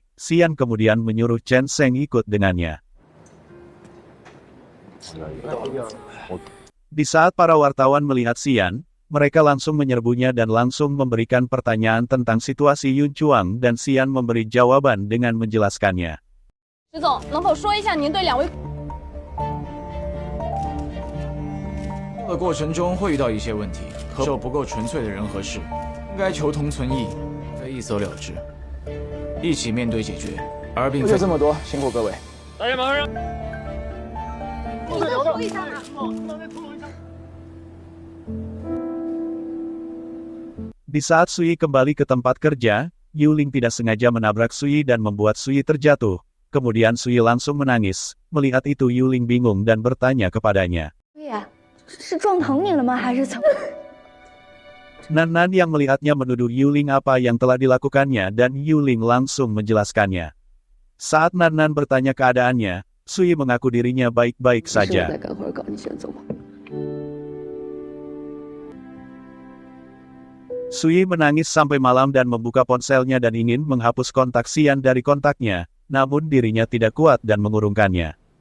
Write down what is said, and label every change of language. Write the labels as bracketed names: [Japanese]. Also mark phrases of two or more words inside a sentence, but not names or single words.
[Indonesian] Xian kemudian menyuruh Chen Sheng ikut dengannya. Di saat para wartawan melihat Xian, mereka langsung menyerbunya dan langsung memberikan pertanyaan tentang situasi Yun Chuang dan Xian memberi jawaban dengan menjelaskannya. [Chinese] 石总，能否说一下您对两位？的过程中会遇到一些问题，合作不够纯粹的人和事，应该求同存异，非一走了之，一起面对解决，而并非。就这么多，辛苦各位。大家马上让。你再说一下嘛。 [Indonesian] Di saat Su Yi kembali ke tempat kerja, Yu Ling tidak sengaja menabrak Su Yi dan membuat Su Yi terjatuh. Kemudian Su Yi langsung menangis. Melihat itu Yu Ling bingung dan bertanya kepadanya. [Chinese] 对呀，是撞疼你了吗？还是怎么？ [Indonesian] Nan Nan yang melihatnya menuduh Yu Ling apa yang telah dilakukannya dan Yu Ling langsung menjelaskannya. Saat Nan Nan bertanya keadaannya, Su Yi mengaku dirinya baik-baik saja. Su Yi menangis sampai malam dan membuka ponselnya dan ingin menghapus kontak Xian dari kontaknya, namun dirinya tidak kuat dan mengurungkannya.